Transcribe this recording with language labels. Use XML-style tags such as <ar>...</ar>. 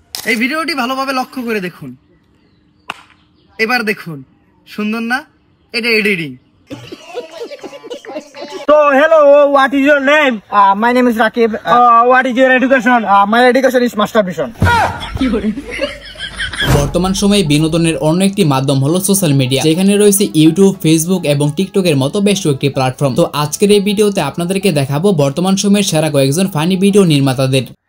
<bn>এই ভিডিওটি ভালোভাবে লক্ষ্য করে দেখুন, এবার দেখুন সুন্দর না? এটা editing.</bn> <en>So hello, what is your name? My name is Rakib. What is your education? My education is master vision.</en> <bn>বর্তমান সময়ে বিনোদনের অন্য একটি মাধ্যম হলো সোশ্যাল মিডিয়া, যেখানে রয়েছে ইউটিউব, ফেসবুক এবং টিকটকের মতো বেশ কয়েকটি প্ল্যাটফর্ম। তো আজকের এই ভিডিওতে আপনাদেরকে দেখাবো বর্তমান সময়ের সেরা কয়েকজন ফানি ভিডিও নির্মাতাদের।</bn>